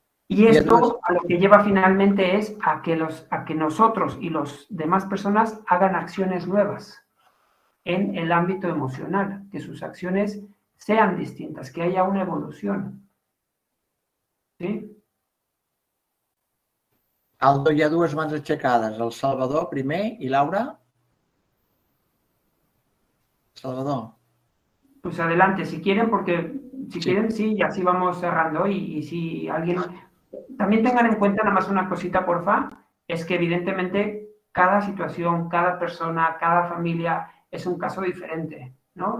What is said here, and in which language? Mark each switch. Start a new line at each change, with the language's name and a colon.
Spanish: Y esto a lo que lleva finalmente es a que nosotros y las demás personas hagan acciones nuevas en el ámbito emocional, que sus acciones sean distintas, que haya una evolución. ¿Sí?
Catalan: Aldo, hi ha 2 mans aixecades, el Salvador primer i Laura. Salvador.
Spanish: Pues adelante, si quieren, porque si quieren, sí, y así vamos cerrando. Y si alguien... También tengan en cuenta nada más una cosita, porfa, es que evidentemente cada situación, cada persona, cada familia es un caso diferente, ¿no?